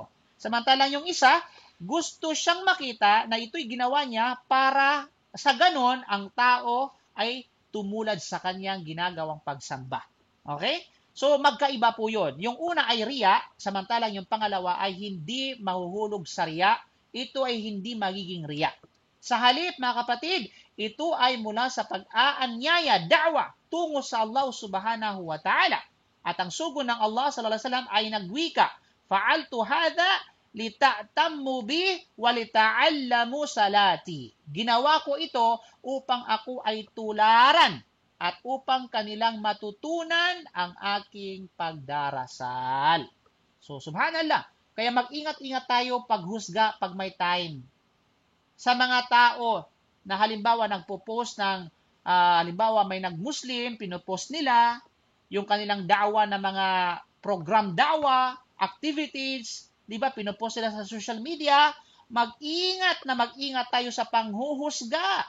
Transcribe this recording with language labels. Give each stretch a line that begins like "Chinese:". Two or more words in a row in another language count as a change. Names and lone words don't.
Filipino: Samantalang yung isa, gusto siyang makita na ito'y ginawa niya para sa ganon ang tao ay tumulad sa kanyang ginagawang pagsamba. Okay? So, magkaiba po yun. Yung una ay riya, samantalang yung pangalawa ay hindi mahuhulog sa riya. Ito ay hindi magiging riya. Sa halip, mga kapatid, ito ay mula sa pag-aanyaya, da'wa, tungo sa Allah
Arabic: سبحانه وتعالى.
Filipino: At ang sugo ng Allah
Arabic: صلى الله عليه وسلم
Filipino: ay nagwika,
Arabic: فعلت هذا لتأتموا بي ولتعلموا صلاتي.
Filipino: Ginawa ko ito upang ako ay tularan at upang kanilang matutunan ang aking pagdarasal. So, subhanallah. Kaya mag-ingat-ingat tayo paghusga pag may time. Sa mga tao na halimbawa nagpo-post ng, halimbawa may nag-Muslim, pinopost nila yung kanilang da'wa na mga program da'wa, activities, di ba, pinopost nila sa
English: social media,
Filipino: mag-ingat tayo sa panghuhusga.